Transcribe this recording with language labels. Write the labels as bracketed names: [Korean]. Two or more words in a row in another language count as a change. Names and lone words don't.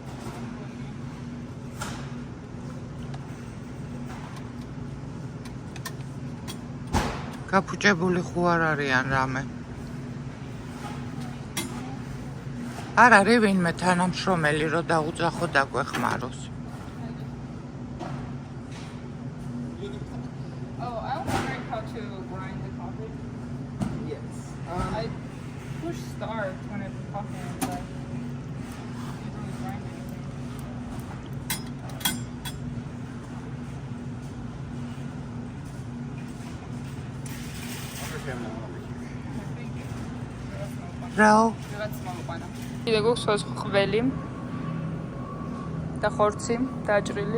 [Georgian] გაფუჭებული ხო არ არიან რამე. არ არის ვინმე თანამშრომელი რო დაუძახო დაგვეხმაროს. [English] Oh, I want to learn how to grind the coffee. Yes. I push start when I'm talking, but I don't really grind anything. [Georgian] რაო? რაც მომყვანა. კიდე გვაქვს სხვა ყველი და ხორცი, დაჭრილი.